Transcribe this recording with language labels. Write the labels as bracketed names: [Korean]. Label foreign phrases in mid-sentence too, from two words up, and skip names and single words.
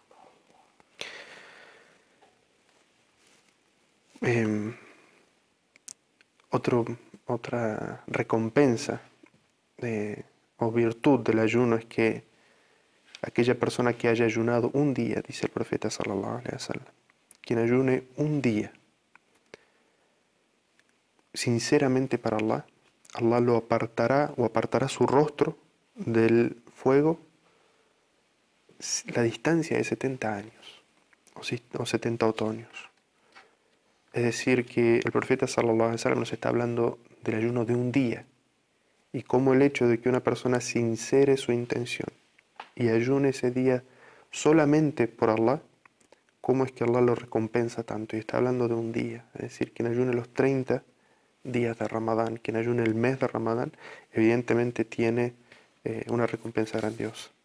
[Spanish] Otra recompensa o virtud del ayuno es que aquella persona que haya ayunado un día, dice el profeta [Arabic] صلى الله عليه وسلم, [Spanish] quien ayune un día sinceramente para Allah, Allah lo apartará o apartará su rostro del fuego la distancia de 70 años o 70 otoños. Es decir, que el profeta [Arabic] صلى الله عليه وسلم [Spanish] nos está hablando del ayuno de un día y cómo el hecho de que una persona sincere su intención y ayune ese día solamente por Allah, cómo es que Allah lo recompensa tanto. Y está hablando de un día, es decir, quien ayune los 30 días de Ramadán, quien ayune el mes de Ramadán, evidentemente tiene una recompensa grandiosa.